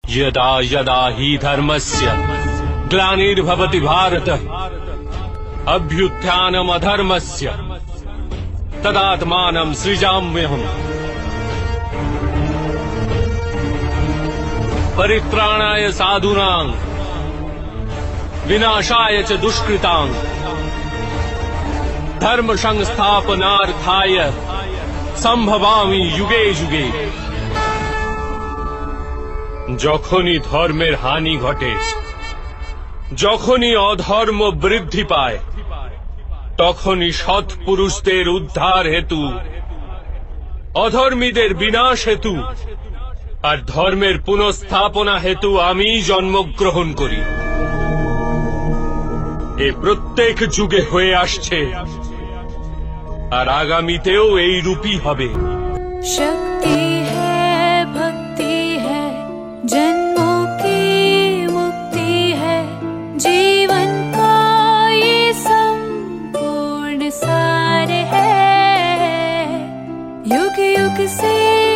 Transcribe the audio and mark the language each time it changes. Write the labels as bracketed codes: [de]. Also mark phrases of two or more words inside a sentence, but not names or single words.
[sa] यदा यदा हि धर्मस्य ग्लानिर्भवति भारत अभ्युत्थानमधर्मस्य तदात्मानं सृजाम्यहम् परित्राणाय साधूनां विनाशाय च दुष्कृतां धर्म संस्थापनार्थाय সম্ভবামি যুগে যুগে। [bn] যখনই ধর্মের হানি ঘটে, যখনই অধর্ম বৃদ্ধি পায়, তখনই সৎ পুরুষদের উদ্ধার হেতু, অধর্মীদের বিনাশ হেতু আর ধর্মের পুনঃস্থাপনা হেতু আমি জন্মগ্রহণ করি। এ প্রত্যেক যুগে হয়ে আসছে আর আগামীতেও এই রূপই হবে। [hi] शक्ति है, भक्ति है, जन्मों की मुक्ति है, जीवन का ये संपूर्ण सार है। युग युग से